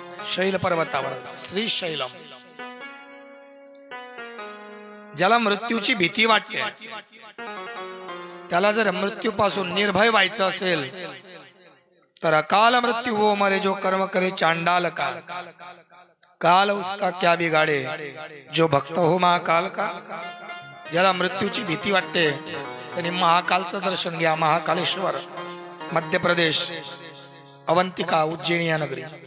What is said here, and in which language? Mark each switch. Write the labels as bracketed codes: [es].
[mr] शैल पर्वतावर, श्री शैलम. ज्याला मृत्यूची भीती वाटते, त्याला जर मृत्यूपासून निर्भय व्हायचं असेल तर [hi] अकाल मृत्यु वो मरे जो कर्म करे चांडाल काल. काल उसका क्या बिगाड़े जो भक्त हो महाकाल का. [mr] ज्याला मृत्यूची भीती वाटते त्यांनी महाकालचं दर्शन घ्या. महाकालेश्वर, मध्य प्रदेश, अवंतिका, उज्जैन या नगरी.